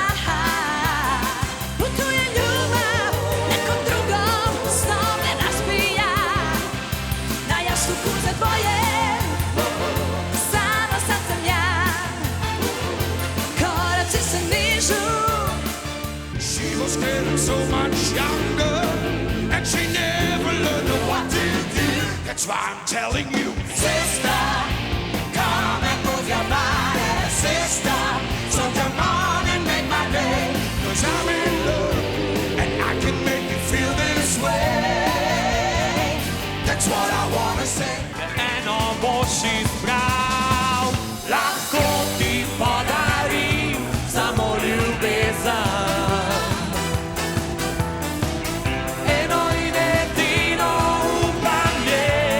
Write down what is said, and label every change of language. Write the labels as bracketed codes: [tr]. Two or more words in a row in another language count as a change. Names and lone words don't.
[hr] Putuje ljubav nekom drugom, snove razbija. Na jastuku za dvoje, samo sad sam ja. Koraci se nižu. [en] She was getting so much younger, and she never learned what to do. That's why I'm telling you, Sister, come and move your body. Sister, so come on and make my day. 'cause I'm in love, and I can make you feel this way. That's what I wanna say. [sl] Eno boši sprav, lahko ti podarim samo ljubezen. Eno in edino upanje.